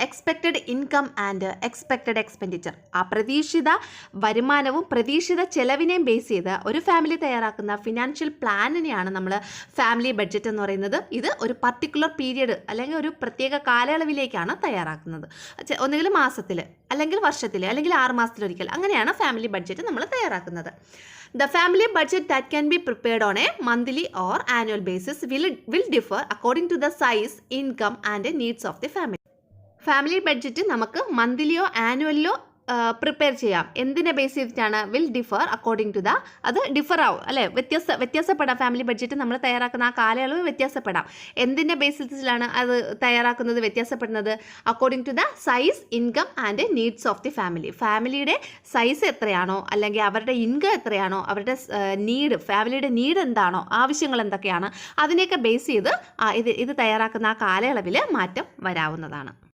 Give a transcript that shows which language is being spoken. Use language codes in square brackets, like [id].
[en] Expected income and expected expenditure. [ml] ആ പ്രതീക്ഷിത വരുമാനവും പ്രതീക്ഷിത ചെലവിനെയും base ചെയ്ത് ഒരു ഫാമിലി തയ്യാറാക്കുന്ന ഫിനാൻഷ്യൽ പ്ലാനിനെയാണ് നമ്മൾ ഫാമിലി ബഡ്ജറ്റ് എന്ന് പറയുന്നത്. ഇത് ഒരു പർട്ടിക്കുലർ പീരിയഡ് അല്ലെങ്കിൽ ഒരു പ്രത്യേക കാലയളവിലേക്കാണ് തയ്യാറാക്കുന്നത്. ഒന്നുകിൽ മാസത്തിൽ, അല്ലെങ്കിൽ വർഷത്തിൽ, അല്ലെങ്കിൽ 6 മാസത്തിലൊരിക്കൽ, അങ്ങനെയാണ് ഫാമിലി ബഡ്ജറ്റ് നമ്മൾ തയ്യാറാക്കുന്നത്. [en] The family budget that can be prepared on a monthly or annual basis will differ according to the size, income and needs of the family. [ml] Family budget നമുക്ക് മന്ത്ലിയോ ആനുവലിയോ പ്രിപ്പയർ ചെയ്യാം. എന്തിനെ ബേസ് ചെയ്തിട്ടാണ്? [en] will differ according to [ml] അത് differ ആവും അല്ലേ, വ്യത്യാസപ്പെടാം. Family budget നമ്മൾ തയ്യാറാക്കുന്ന ആ കാലയളവ് വ്യത്യാസപ്പെടാം. എന്തിൻ്റെ ബേസിസിലാണ് അത് തയ്യാറാക്കുന്നത്, വ്യത്യാസപ്പെടുന്നത്? [en] According to the size, income and needs of the family. [ml] ഫാമിലിയുടെ സൈസ് എത്രയാണോ, അല്ലെങ്കിൽ അവരുടെ ഇൻകം എത്രയാണോ, അവരുടെ ഫാമിലിയുടെ നീഡ് എന്താണോ, ആവശ്യങ്ങൾ എന്തൊക്കെയാണ്, അതിനെയൊക്കെ ബേസ് ചെയ്ത് ഇത് തയ്യാറാക്കുന്ന ആ കാലയളവിൽ മാറ്റം വരാവുന്നതാണ്.